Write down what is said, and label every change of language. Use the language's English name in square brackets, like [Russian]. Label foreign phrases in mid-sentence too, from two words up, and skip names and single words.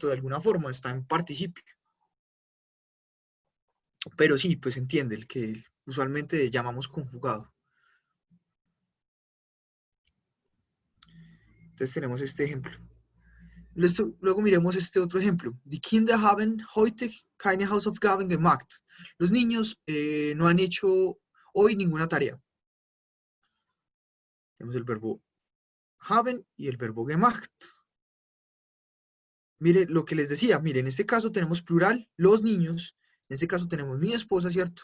[Spanish] De alguna forma, está en participio. Pero sí, pues entiende, el que usualmente llamamos conjugado. Entonces tenemos este ejemplo. Luego miremos este otro ejemplo. [German] Die Kinder haben heute keine Hausaufgaben gemacht. [Spanish] Los niños no han hecho hoy ninguna tarea. Tenemos el verbo haben y el verbo gemacht. Mire lo que les decía, mire, en este caso tenemos plural, los niños, en este caso tenemos mi esposa, ¿cierto?